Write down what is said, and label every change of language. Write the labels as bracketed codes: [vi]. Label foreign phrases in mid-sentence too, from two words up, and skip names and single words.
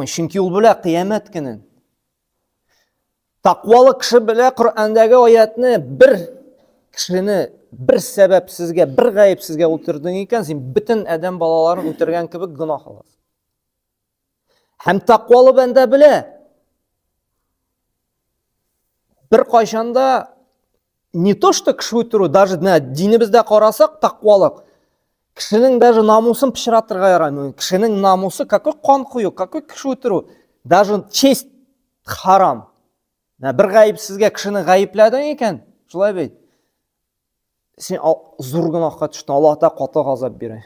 [tt] Чөнки ул белә кыямәт көнен. Тақвалы кеше белә Коръәндәге аятны бер кешене бер сәбәпсезгә, бер гаепсезгә үтердең икән, син бөтен адәм балаларын үтергән кебек гынаһ аласың. Һәм тақвалы бәндә белә. Бер кайчанда [ru] не то что [tt] кеше үтерү, даже динебездә карасак тақвалык. Кешенең даже намусын пычратырга ярамый. Кешенең намусы какой кан кую, какой кеше үтерү. [ru] Даже честь харам. [tt] Бер гаепсезгә кешене гаепләдең икән, шулай бит. Син зур гынаһка төштең, Аллаһ та каты газап бирә.